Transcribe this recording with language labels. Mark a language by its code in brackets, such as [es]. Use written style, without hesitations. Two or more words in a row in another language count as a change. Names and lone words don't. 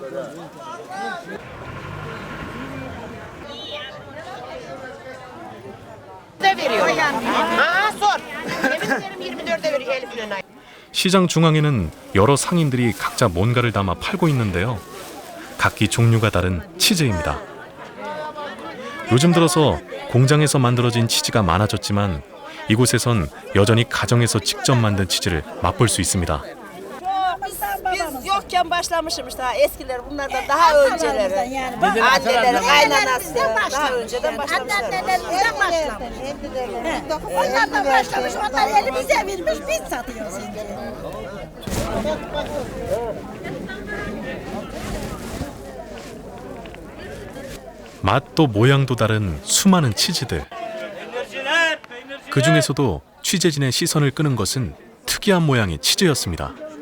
[ko] 시장 중앙에는 여러 상인들이 각자 뭔가를 담아 팔고 있는데요. 각기 종류가 다른 치즈입니다. 요즘 들어서 공장에서 만들어진 치즈가 많아졌지만 이곳에선 여전히 가정에서 직접 만든 치즈를 맛볼 수 있습니다. [tr] Biz yokken başlamışmış daha eskiler bunlardan daha önceleri. Anneleri, kaynanası daha önceden başlamışlar. Annelerimizden başlamış. Onlardan başlamış, onlar elimize vermiş, biz satıyoruz şimdi. [ko] 맛도 모양도 다른 수많은 치즈들. 그 중에서도 취재진의 시선을 끄는 것은 특이한 모양의 치즈였습니다.